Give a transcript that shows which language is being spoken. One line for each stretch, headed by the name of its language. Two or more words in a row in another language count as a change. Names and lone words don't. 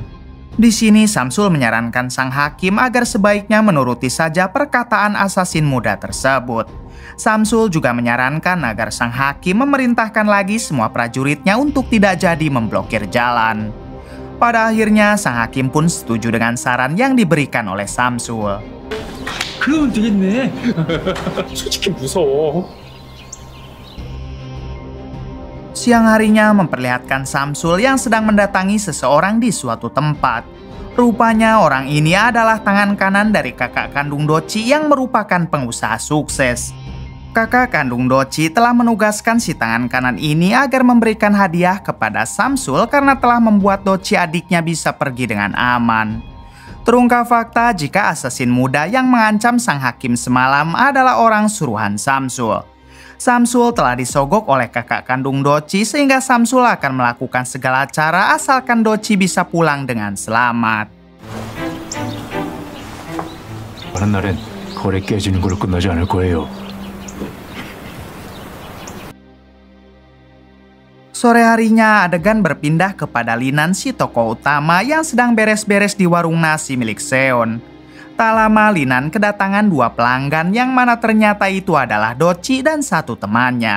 Indonesian: Di sini Samsul menyarankan sang hakim agar sebaiknya menuruti saja perkataan asasin muda tersebut. Samsul juga menyarankan agar sang hakim memerintahkan lagi semua prajuritnya untuk tidak jadi memblokir jalan. Pada akhirnya sang hakim pun setuju dengan saran yang diberikan oleh Samsul.
Korean: 그러면 되겠네. 솔직히 무서워.
Indonesian: Siang harinya memperlihatkan Samsul yang sedang mendatangi seseorang di suatu tempat. Rupanya orang ini adalah tangan kanan dari kakak kandung Doci yang merupakan pengusaha sukses. Kakak kandung Doci telah menugaskan si tangan kanan ini agar memberikan hadiah kepada Samsul karena telah membuat Doci adiknya bisa pergi dengan aman. Terungkap fakta jika asasin muda yang mengancam sang hakim semalam adalah orang suruhan Samsul. Samsul telah disogok oleh kakak kandung Doci sehingga Samsul akan melakukan segala cara asalkan Doci bisa pulang dengan selamat.
Korean: 다른 날엔 거래 깨지는 걸로 끝나지 않을 거예요.
Indonesian: Sore harinya adegan berpindah kepada Linan si tokoh utama yang sedang beres-beres di warung nasi milik Seon. Tak lama Linan kedatangan dua pelanggan yang mana ternyata itu adalah Doci dan satu temannya.